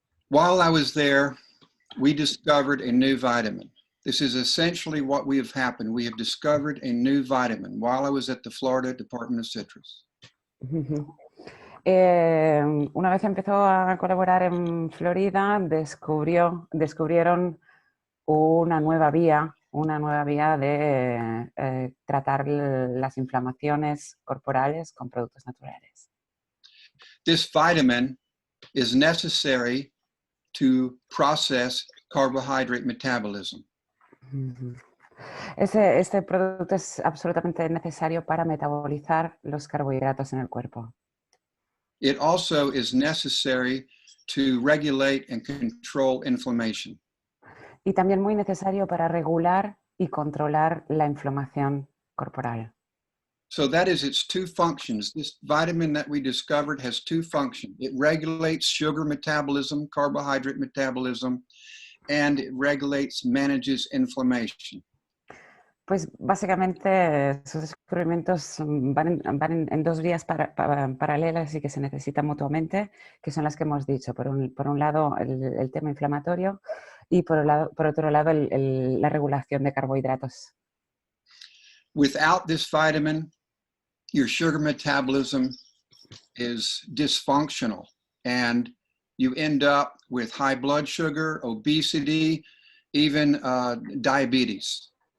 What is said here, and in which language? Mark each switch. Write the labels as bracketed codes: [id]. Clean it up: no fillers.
[en] While I was there, we discovered a new vitamin. This is essentially what we have happened. We have discovered a new vitamin while I was at the Florida Department of Citrus. [es] Una vez empezó a colaborar en Florida, descubrieron una nueva vía de tratar las inflamaciones corporales con productos naturales. [en] This vitamin is necessary to process carbohydrate metabolism. [es] Este producto es absolutamente necesario para metabolizar los carbohidratos en el cuerpo. [en] It also is necessary to regulate and control inflammation. [es] Y también muy necesario para regular y controlar la inflamación corporal. [en] So that is its 2 functions. This vitamin that we discovered has 2 functions. It regulates sugar metabolism, carbohydrate metabolism, and it manages inflammation. [es] Pues básicamente sus descubrimientos van en 2 vías paralelas y que se necesitan mutuamente, que son las que hemos dicho. Por un lado, el tema inflamatorio y por otro lado la regulación de carbohidratos. [en] Without this vitamin, your sugar metabolism is dysfunctional and you end up with high blood sugar, obesity, even diabetes.